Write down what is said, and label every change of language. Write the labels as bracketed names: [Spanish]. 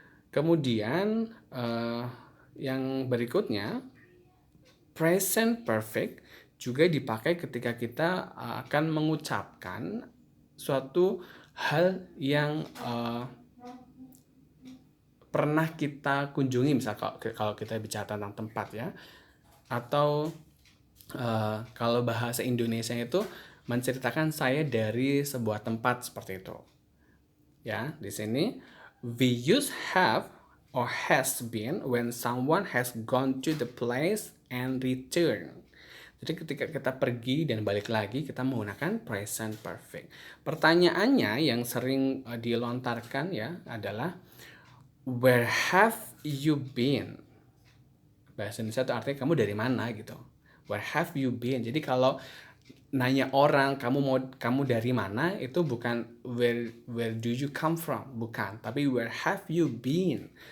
[Indonesian] Kemudian yang berikutnya, present perfect juga dipakai ketika kita akan mengucapkan suatu hal yang pernah kita kunjungi, misal kalau kita bicara tentang tempat ya, atau kalau bahasa Indonesia itu menceritakan saya dari sebuah tempat seperti itu. Ya, di sini [English] we use have or has been when someone has gone to the place and return. [Indonesian] Jadi ketika kita pergi dan balik lagi, kita menggunakan present perfect. Pertanyaannya yang sering dilontarkan ya adalah [English] where have you been? [Indonesian] Bahasa Indonesia itu artinya kamu dari mana gitu. [English] Where have you been? [Indonesian] Jadi kalau nanya orang kamu dari mana, itu bukan [English] where do you come from, [Indonesian] bukan, tapi [English] where have you been.